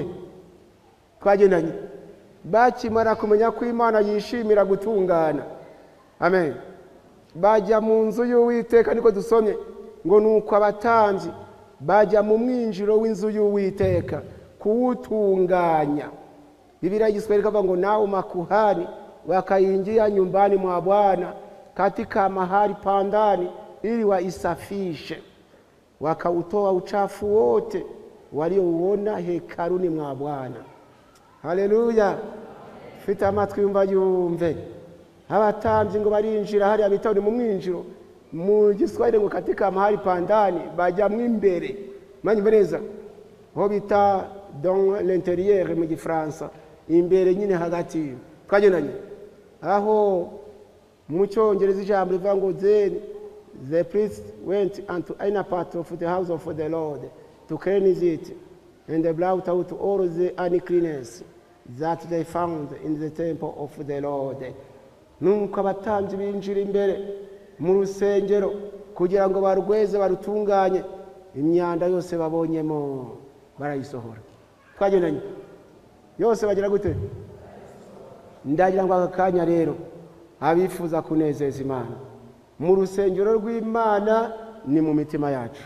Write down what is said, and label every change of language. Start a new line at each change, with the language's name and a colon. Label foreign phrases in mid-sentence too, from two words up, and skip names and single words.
Kinyarwanda: Twagendanye bakimara kumenya ko Imana yishimira gutungana. Amen. Bajya mu nzu y'Uwiteka, niko dusomye ngo nuko abatambyi bajya mu mwinjiro w'inzu y'Uwiteka kuwutunganya. Biblia igiswahili kavuga ngo
Swahili: nao makuhani wakaingia nyumbani mwa Bwana katika mahali pandani ili waisafishe, wakautoa uchafu wote waliouona hekaluni mwa Bwana.
Kinyarwanda: Haleluya. Fita amatwi yumva yumve. Abatambyi ngo barinjira hariya bitawuni mu mwinjiro mu giswahili ngo
Swahili: katika mahali pandani
Kinyarwanda: bajya mu imbere. Manyumve neza ho bita
French: dans l'intérieur
Kinyarwanda: mu Gifaransa, imbere nyine hagati. Twagendanye aho mu Cyongereza ijambo rivuga ngo
English: then the priest went unto inner part of the house of the Lord to cleanse it, and they brought out all the uncleanness that they found in the temple of the Lord.
Kinyarwanda: Nuko abatambyi binjira imbere mu rusengero kugira ngo barweze barutunganye, imyanda yose babonyemo barayisohora. Twagendanye yose bagira gute? Ndagira ngo akanya rero abifuza kunezeza Imana mu rusengero rw'Imana ni mu mitima yacu.